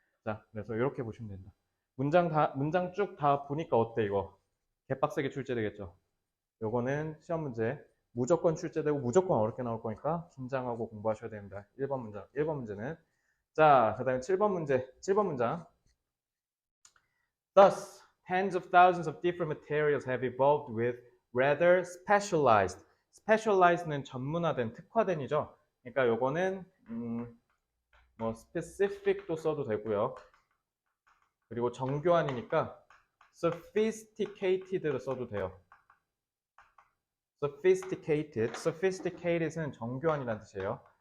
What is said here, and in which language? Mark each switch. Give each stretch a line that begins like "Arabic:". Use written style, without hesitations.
Korean: 자, 그래서 이렇게 보시면 된다. 문장 쭉 다 보니까 어때 이거? 개빡세게 출제되겠죠? 요거는 시험 문제 무조건 출제되고 무조건 어렵게 나올 거니까 긴장하고 공부하셔야 됩니다. 1번 문장. 1번 문제는 자, 그다음에 7번 문제. 7번 문장.
English: Thus, tens of thousands of different materials have evolved with rather specialized.
Korean: specialized는 전문화된, 특화된이죠. 그러니까 요거는 뭐 specific도 써도 되고요. 그리고 정교한이니까 sophisticated로 써도 돼요. sophisticated는 정교한이라는 뜻이에요.